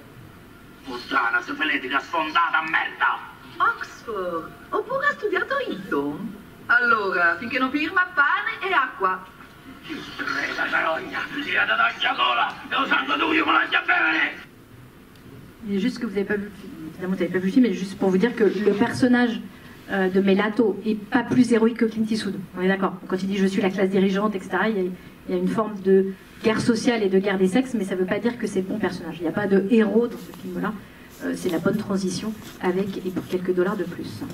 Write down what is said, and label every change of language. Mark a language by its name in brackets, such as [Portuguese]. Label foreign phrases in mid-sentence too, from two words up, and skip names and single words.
[Italian] Puttana, sifilitica sfondata merda! Oxford, oppure ha studiato a Eton? Allora, finché non firma, pane e acqua. Presa carogna, si è data a gola, e lo sangue d'uio me la lascia bere! [French] Il est juste que vous n'avez pas vu, évidemment vous n'avez pas vu le film, mais juste pour vous dire que le personnage de Melato est pas plus héroïque que Clint Eastwood. On est d'accord. Quand il dit je suis la classe dirigeante, etc., il y a une forme de guerre sociale et de guerre des sexes, mais ça ne veut pas dire que c'est bon personnage. Il n'y a pas de héros dans ce film-là. C'est la bonne transition avec et pour quelques dollars de plus.